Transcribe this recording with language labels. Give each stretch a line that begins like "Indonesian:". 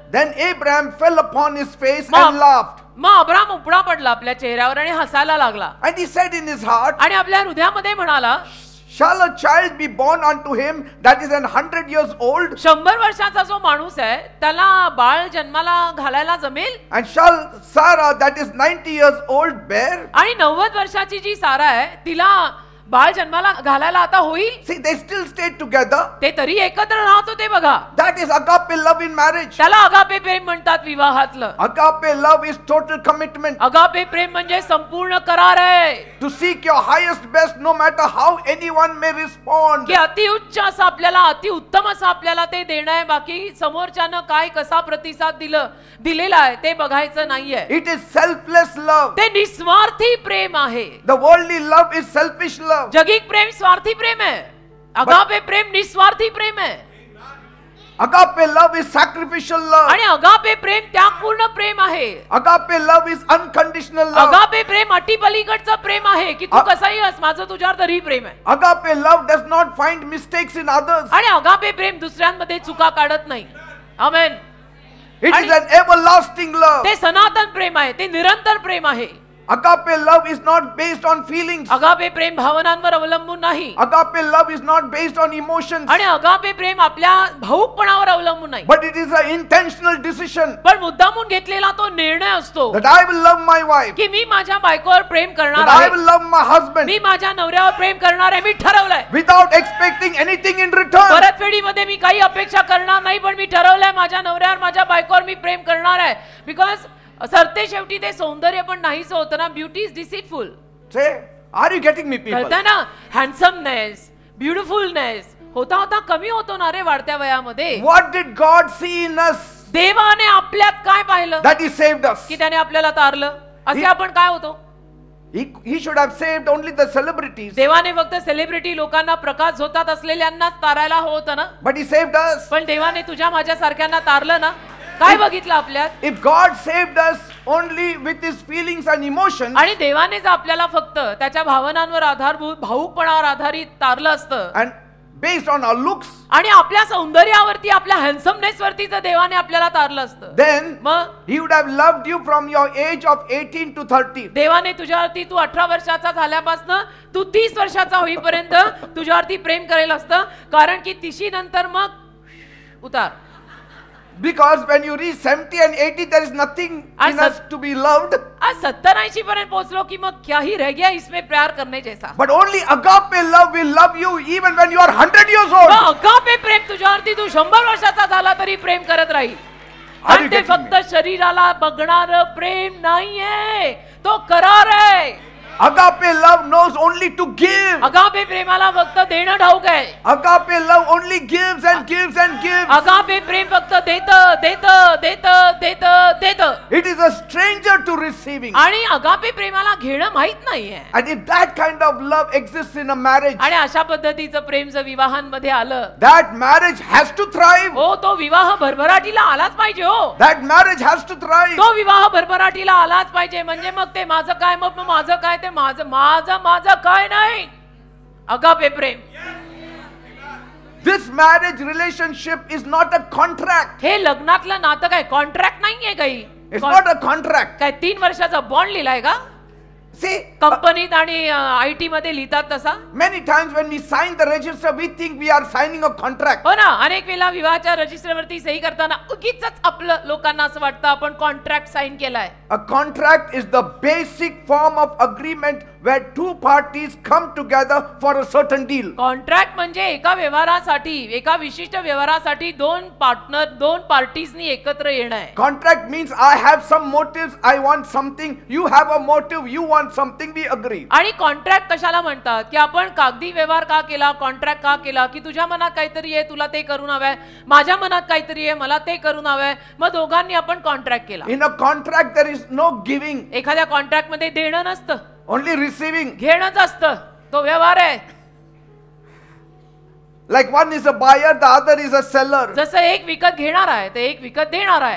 English: then Abraham fell upon his face Ma- and laughed.
Marathi: मग Abram उपडा पडला आपल्या चेहऱ्यावर आणि हसायला लागला.
English: And he said in his heart,
Marathi: आणि आपल्या हृदयामध्ये म्हणाला,
English: shall a child be born unto him that is 100 years old?
Marathi: 100 वर्षाचा जो माणूस आहे त्याला बाळ जन्माला घालायला जमेल?
English: And shall Sarah that is 90 years old bear?
Marathi: आणि 90 वर्षाची जी सारा आहे तिला बाळ जन्माला घालायला आता होईल?
English: See, they still stayed together.
Marathi: ते तरी एकत्र राहत होते बघा.
English: That is agape love in marriage.
Marathi: त्याला अगापे प्रेम म्हणतात विवाहातलं.
English: Agape love is total commitment.
Marathi: Agape प्रेम म्हणजे संपूर्ण करार आहे.
English: To seek your highest best no matter how anyone may respond.
Marathi: की अतिउच्च असं आपल्याला, अतिउत्तम असं आपल्याला ते देणं आहे, बाकी समोरच्यानं काय कसा प्रतिसाद दिलेला आहे ते बघायचं नाहीये.
English: It is selfless love.
Marathi: ते निस्वार्थी प्रेम आहे.
English: The worldly love is selfish love.
Marathi: जगिक प्रेम स्वार्थी प्रेम आहे, अगापे प्रेम निस्वार्थी प्रेम आहे.
English: Agape love is sacrificial love.
Marathi: आणि अगापे प्रेम त्यागपूर्ण प्रेम आहे.
English: Agape love is unconditional love.
Marathi: Agape प्रेम अटीपलीकडचं प्रेम आहे की तू कसाही अस, माझं तुझ्यावर तरी प्रेम आहे.
English: Agape love does not find mistakes in others.
Marathi: आणि अगापे प्रेम दुसऱ्यांमध्ये चुका काढत नाही. आमेन.
English: It is an everlasting love.
Marathi: ते सनातन प्रेम आहे, ते निरंतर प्रेम आहे.
English: Agape love is not based on feelings.
Marathi: Agape प्रेम भावनांवर अवलंबून नाही.
English: Agape love is not based on emotions.
Marathi: आणि अगापे प्रेम आपल्या भावुकपणावर अवलंबून नाही.
English: But it is an intentional decision
Marathi: पण मुद्दामून घेतलेला तो निर्णय असतो
English: that I will love my wife,
Marathi: की मी माझ्या बायकोवर प्रेम करणार
English: that I
Marathi: आहे,
English: will love my husband
Marathi: मी माझ्या नवऱ्यावर प्रेम करणार आहे. मी ठरवलंय.
English: without expecting anything in return.
Marathi: परतफेडीमध्ये मी काही अपेक्षा करणार नाही, पण मी ठरवलंय माझ्या नवऱ्यावर, माझ्या बायकोवर मी प्रेम करणार आहे. बिकॉज सरते शेवटी ते सौंदर्य पण नाहीच होतं ना.
English: Beauty is deceitful. Say, are you getting me, people?
Marathi: कळतं ना. हँडसमनेस, ब्युटिफुलनेस होता होता कमी होतो ना रे वाढत्या वयामध्ये.
English: What did God see in us
Marathi: देवाने आपल्यात काय पाहिलं
English: that He saved us?
Marathi: की त्याने आपल्याला तारलं? असे आपण काय होतो?
English: He should have saved only the celebrities,
Marathi: देवाने फक्त सेलिब्रिटी लोकांना, प्रकाश झोतात असलेल्यांनाच तारायला होतं ना.
English: but He saved us.
Marathi: पण देवाने तुझ्या माझ्या सारख्यांना तारलं ना. काय बघितलं आपल्यात?
English: If God saved us only with His feelings and emotions,
Marathi: आणि देवानेच आपल्याला फक्त त्याच्या भावनांवर आधारभूत भावुकपणावर आधारित तारलं असतं
English: and based on our looks,
Marathi: आणि आपल्या सौंदर्यावरती, आपल्या हँडसमनेस वरती जर देवाने आपल्याला तारलं असतं,
English: then
Marathi: मग
English: He would have loved you from your age of 18 to 30.
Marathi: देवाने तुझ्यावरती, तू 18 वर्षाचा झाल्यापासून तू 30 वर्षाचा होईपर्यंत तुझ्यावरती प्रेम करेल असतं. कारण की 30 नंतर मग उतार.
English: Because when you reach 70 and 80, there is nothing in us to be loved.
Marathi: आज 70-80 पर्यंत पोहोचलो की मग
Hindi: क्या ही रह गया इसमें प्यार करने जैसा.
English: But only agape love will love you even when you are 100 years old.
Marathi: मग अगापे प्रेम तुझ्यावरती तू 100 वर्षाचा झाला तरी प्रेम करत राहील. आणि ते फक्त शरीराला बघणार प्रेम नाहीये, तो करार आहे.
English: Agape love knows only to give.
Marathi: Agape प्रेमाला फक्त देणं ठाऊक आहे.
English: Agape love only gives and gives and gives.
Marathi: Agape प्रेम फक्त देत देत देत देत देत.
English: It is a stranger to receiving.
Marathi: आणि अगापे प्रेमाला घेणं माहित नाहीये.
English: And if that kind of love exists in a marriage,
Marathi: आणि अशा पद्धतीचं प्रेम जर विवाहांमध्ये आलं,
English: that marriage has to thrive.
Marathi: हो तो विवाह भरभराटीला आलाच पाहिजे. हो
English: That marriage has to thrive.
Marathi: तो विवाह भरभराटीला आलाच पाहिजे. म्हणजे मग ते माझं काय, मग माझं काय, ते माझं माझं माझं काय नाही. Agape Prem.
English: This marriage relationship is not a contract.
Marathi: हे लग्नातलं नातं काय कॉन्ट्रॅक्ट नाहीये काही.
English: It's not a contract.
Marathi: काय 3 वर्षाचा बॉन्ड लिहिलाय का?
English: See,
Marathi: कंपनीत आणि IT मध्ये लिहितात तसा.
English: Many times when we sign the register, we think we are signing a contract.
Marathi: हो ना, अनेक वेळा विवाहाच्या रजिस्टरवरती सही करताना उगीचच आपलं लोकांना असं वाटतं आपण कॉन्ट्रॅक्ट साइन केलाय.
English: A contract is the basic form of agreement where two parties come together for a certain deal.
Marathi: Contract म्हणजे एका व्यवहारासाठी, एका विशिष्ट व्यवहारासाठी दोन पार्टीजनी एकत्र येणं आहे.
English: Contract means I have some motives, I want something, you have a motive, you want something, we agree.
Marathi: आणि कॉन्ट्रॅक्ट कशाला म्हणतात की आपण कागदी व्यवहार का केला, कॉन्ट्रॅक्ट का केला की तुझ्या मनात काहीतरी आहे तुला ते करून हवंय, माझ्या मनात काहीतरी आहे मला ते करून हवंय, मग दोघांनी आपण कॉन्ट्रॅक्ट केला.
English: In a contract there is no giving,
Marathi: एखाद्या कॉन्ट्रॅक्ट मध्ये देणं नसतं,
English: only receiving.
Marathi: घेणंच असतं. तो व्यवहार आहे.
English: Like one is a buyer, the other is a seller.
Marathi: जसं एक विकत घेणार आहे ते एक विकत देणार आहे.